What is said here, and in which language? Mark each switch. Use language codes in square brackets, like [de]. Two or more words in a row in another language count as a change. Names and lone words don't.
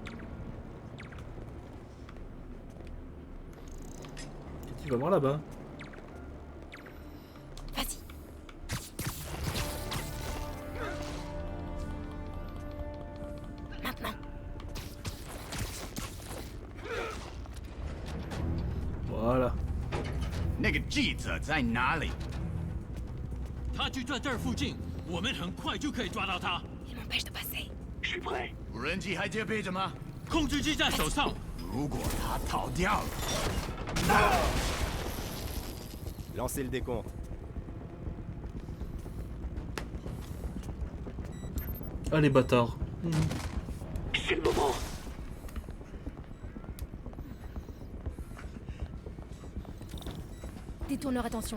[fr] Tu vas voir là-bas. Vas-y. Maintenant. Voilà. [zh] 那个记者在哪里？他就在这儿附近，我们很快就可以抓到他。 [fr] Il m'empêche de passer. Je suis prêt. [zh] 无人机还戒备着吗？控制机在手上。如果他逃掉了， [fr] Lancez le décompte. Ah les bâtards. C'est le moment. Détourne leur attention.